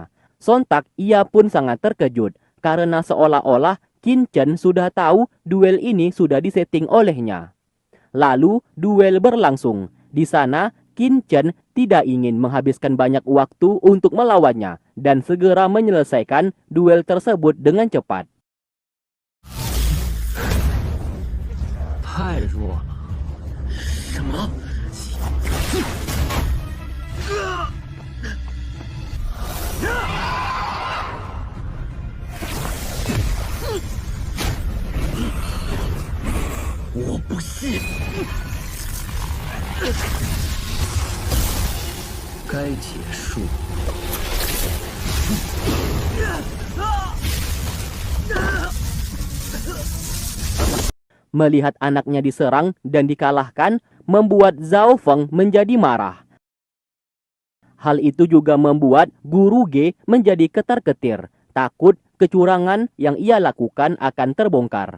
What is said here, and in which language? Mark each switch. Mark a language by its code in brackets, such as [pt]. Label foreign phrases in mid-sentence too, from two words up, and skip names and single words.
[id] Sontak ia pun sangat terkejut karena seolah-olah Qin Chen sudah tahu duel ini sudah disetting olehnya. Lalu duel berlangsung. Di sana Qin Chen tidak ingin menghabiskan banyak waktu untuk melawannya dan segera menyelesaikan duel tersebut dengan cepat. [zh] 太弱了。什么？我不信！该结束。 [id] Melihat anaknya diserang dan dikalahkan, membuat Zhao Feng menjadi marah. Hal itu juga membuat Guru Ge menjadi ketar-ketir, takut kecurangan yang ia lakukan akan terbongkar.